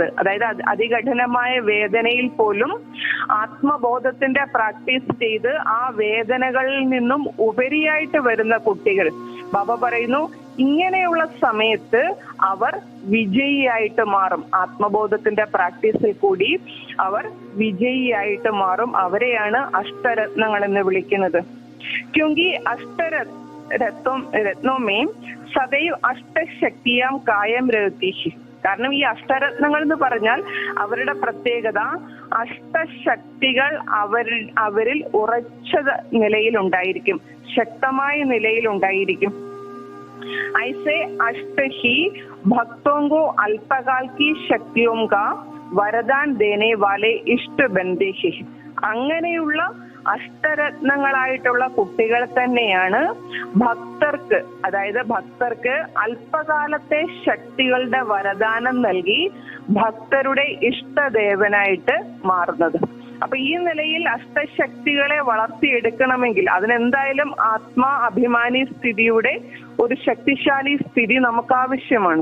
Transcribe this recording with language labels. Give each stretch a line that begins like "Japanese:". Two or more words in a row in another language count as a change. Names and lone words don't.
Malayalam: അതായത് അതികഠിനമായ വേദനയിൽ പോലും ആത്മബോധത്തിന്റെ പ്രാക്ടീസ് ചെയ്ത് ആ വേദനകളിൽ നിന്നും ഉപരിയായിട്ട് വരുന്ന കുട്ടികൾ. ബാബ പറയുന്നു, ഇങ്ങനെയുള്ള സമയത്ത് അവർ വിജയിയായിട്ട് മാറും. ആത്മബോധത്തിന്റെ പ്രാക്ടീസിൽ കൂടി അവർ വിജയിയായിട്ട് മാറും. അവരെയാണ് അഷ്ടരത്നങ്ങൾ എന്ന് വിളിക്കുന്നത്.
Hindi: क्योंकि रत्नों में सदैव अष्टशक्तियां कायम रहती है.
Malayalam: കാരണം ഈ അഷ്ടരത്നങ്ങൾ എന്ന് പറഞ്ഞാൽ അവരുടെ പ്രത്യേകത അഷ്ടശക്തികൾ അവരിൽ ഉറച്ച നിലയിലുണ്ടായിരിക്കും, ശക്തമായ നിലയിലുണ്ടായിരിക്കും.
Hindi: ऐसे अष्ट ही भक्तों को अल्पकाल की शक्तियों का वरदान देने वाले इष्ट बंदे हैं.
Malayalam: അങ്ങനെയുള്ള അഷ്ടരത്നങ്ങളായിട്ടുള്ള കുട്ടികൾ തന്നെയാണ് ഭക്തർക്ക്, അതായത് ഭക്തർക്ക് അല്പകാലത്തെ ശക്തികളുടെ വരദാനം നൽകി ഭക്തരുടെ ഇഷ്ടദേവനായിട്ട് മാറുന്നത്. അപ്പൊ ഈ നിലയിൽ അഷ്ടശക്തികളെ വളർത്തിയെടുക്കണമെങ്കിൽ അതിനെന്തായാലും ആത്മാ അഭിമാനി സ്ഥിതിയുടെ ഒരു ശക്തിശാലി സ്ഥിതി നമുക്ക് ആവശ്യമാണ്.